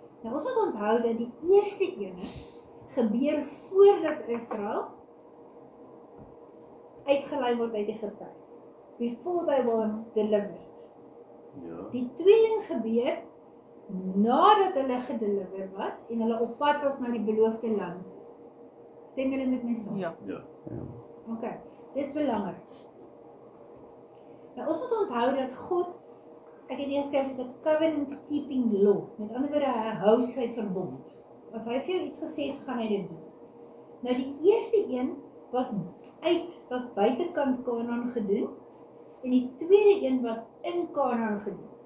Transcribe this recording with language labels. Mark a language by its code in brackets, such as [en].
[af] Nou ons moet onthou dat die eerste ene gebeur voordat Israel uitgelei word uit Egipte. [en] Before they were delivered. [af] Ja. Die tweede gebeur nadat hulle gedeliver was en hulle op pad was na die beloofde land. Stem julle met my saam? Ja. Ja. Ok, dis belangrik. Nou ons moet onthou dat God, ek het hier geskryf, is 'n [en] covenant keeping law. [af] Met ander woorde, hy hou sy verbond. As hy vir jou iets gesê het, gaan hy dit doen. Nou die eerste een was buitekant Kanaan gedoen, en die tweede een was in Kanaan gedoen.